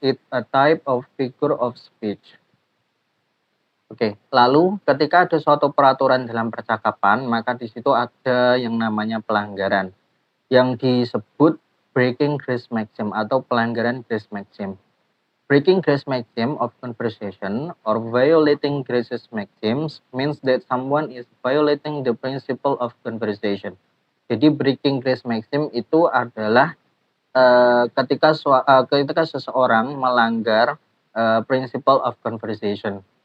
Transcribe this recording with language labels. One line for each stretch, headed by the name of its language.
English: It's a type of figure of speech.
Indonesian: Oke, lalu ketika ada suatu peraturan dalam percakapan, maka di situ ada yang namanya pelanggaran yang disebut breaking grace maxim atau pelanggaran grace maxim.
English: Breaking grace maxim of conversation or violating grace's maxims means that someone is violating the principle of conversation.
Indonesian: Jadi breaking grace maxim itu adalah ketika seseorang melanggar
English: principle of conversation.